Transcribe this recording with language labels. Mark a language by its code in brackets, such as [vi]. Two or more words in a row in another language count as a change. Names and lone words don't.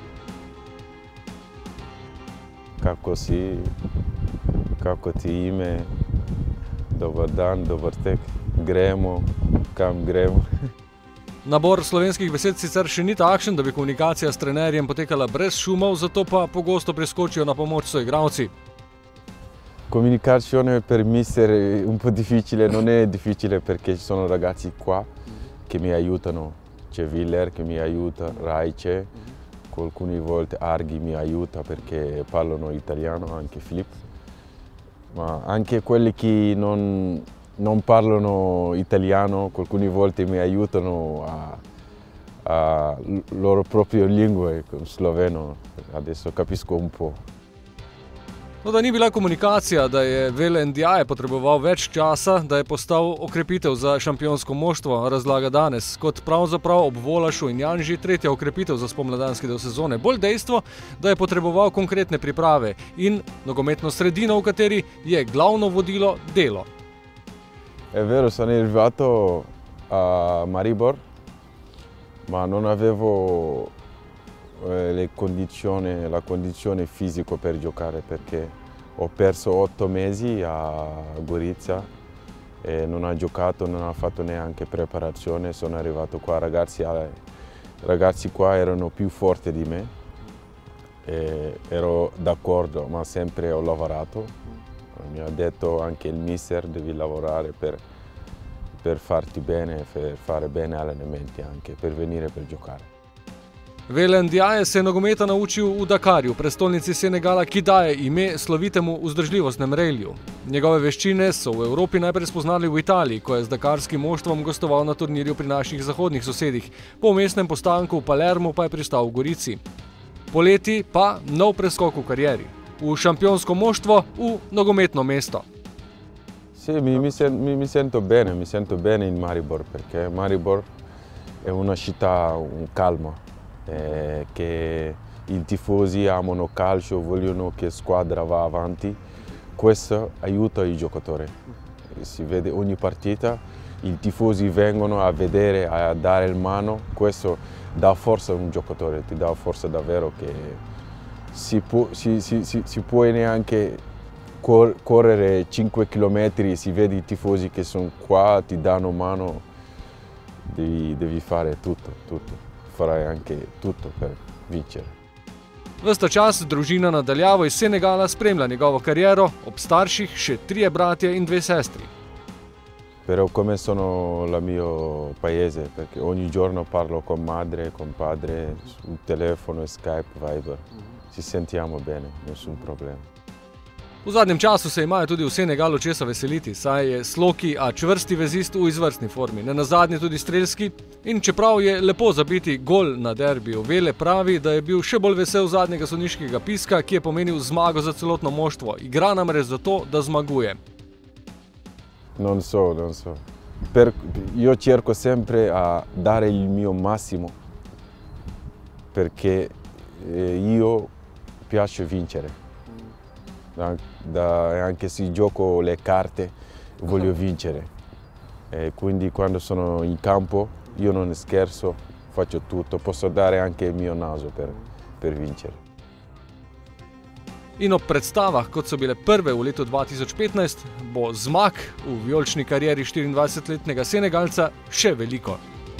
[sl] Kako si, kako ti ime, dober dan, dober tek, gremo, kam gremo. Nabor slovenskih besed sicer še ni takšen, da bi komunikacija s trenerjem potekala brez šumov, zato pa pogosto preskočijo na pomoč soigralci. [it] Comunicazione per mister è un po' difficile, non è difficile perché ci sono ragazzi qua che mi aiutano. C'è Viller che mi aiuta, Raice, alcune volte Arghi mi aiuta perché parlano italiano, anche Filippo. Ma anche quelli che non parlano italiano, alcune volte mi aiutano a loro proprie lingue, sloveno, adesso capisco un po'. [sl] No, da ni bila komunikacija, da je Wele Ndiaye potreboval več časa, da je postal okrepitev za šampionsko moštvo, razlaga danes, kot pravzaprav ob Volašu in Janži tretja okrepitev za spomladanski del sezone. Bolj dejstvo, da je potreboval konkretne priprave in nogometno sredino, v kateri je glavno vodilo delo. [it] È vero, sono arrivato a Maribor, ma non avevo la condizione fisica per giocare perché ho perso 8 mesi a Gorizia e non ho giocato, non ho fatto neanche preparazione. Sono arrivato qua, ragazzi qua erano più forti di me e ero d'accordo, ma sempre ho lavorato. Mi ha detto anche il mister devi lavorare per farti bene, per fare bene allenamenti anche, per venire per giocare. [sl] Wele Ndiaye se je nogometa naučil v Dakarju, prestolnici Senegala, ki daje ime slovitemu vzdržljivostnem rejlju. Njegove veščine so v Evropi najprej spoznali v Italiji, ko je z dakarskim moštvom gostoval na turnirju pri naših zahodnih sosedih. Po vmesnem postanku v Palermu pa je pristal v Gorici. Poleti pa nov preskok v karieri. V šampionsko moštvo, v nogometno mesto. [it] Sì, mi sento bene in Maribor, perché Maribor è una città calma. Che i tifosi amano calcio, vogliono che la squadra va avanti, questo aiuta i giocatori. Si vede ogni partita, i tifosi vengono a vedere, a dare il mano, questo dà forza a un giocatore, ti dà forza davvero che si può neanche correre 5 km, si vede i tifosi che sono qua, ti danno mano, devi fare tutto. Farai anche tutto per vincere. [sl] Ves ta čas družina nadaljavo iz Senegala spremlja njegovo kariero, ob starših še 3 bratje in 2 sestri. [it] Però come sono il mio paese, perché ogni giorno parlo con madre, con padre, sul telefono, Skype, Viber. Ci sentiamo bene, nessun problema. [sl] V zadnjem času se imajo tudi v Senegalu česa veseliti, saj je sloki, a čvrsti vezist v izvrstni formi, nenazadnje tudi strelski. In čeprav je lepo zabiti gol na derbiju, Wele pravi, da je bil še bolj vesel zadnjega sodniškega piska, ki je pomenil zmago za celotno moštvo. Igra namreč zato, da zmaguje. [it] Non so. Io cerco sempre a dare il mio massimo, perché io piace vincere. Anche se gioco le carte voglio vincere e quindi quando sono in campo io non scherzo, faccio tutto, posso dare anche il mio naso per vincere. [sl] In ob predstavah, kot so bile prve v letu 2015, bo zmag v vijolični karieri 24-letnega Senegalca še veliko.